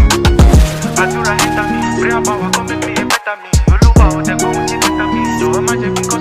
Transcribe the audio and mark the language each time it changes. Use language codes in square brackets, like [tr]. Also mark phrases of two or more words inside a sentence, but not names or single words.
[en] Àdúrà enter me, prayer power come make me a better me. [yo] Olúwa ò dẹ̀gbóhùn sí lẹ́tà mi, jọ̀wọ́ má jẹ́